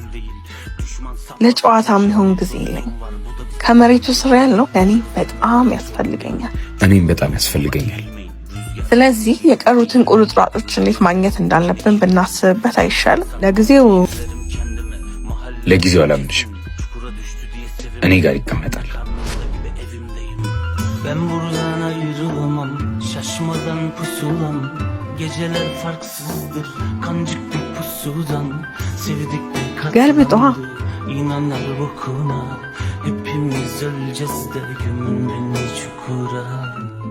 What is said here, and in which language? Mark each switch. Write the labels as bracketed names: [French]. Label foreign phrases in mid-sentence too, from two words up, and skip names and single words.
[Amharic] ለጨዋታ የሚሆን ጊዜ የለኝ። ከመሬቱ ስር ያለው ለእኔ በጣም ያስፈልገኛል። እኔም በጣም ያስፈልገኛል። ስለዚህ የቀሩትን ቁርጥራጮች እንዴት ማግኘት እንዳለብን ብናስብበት አይሻልም? ለጊዜው አላምንሽም። እኔ ጋር ይቀመጣል። [Turkish] Ben buradan ayrılamam, şaşmadan pusulam. Geceler farksızdır, kancık bir pusudan. Sevdik de katlandı, inanlar bokuna. Hepimiz öleceğiz de gömün beni çukura.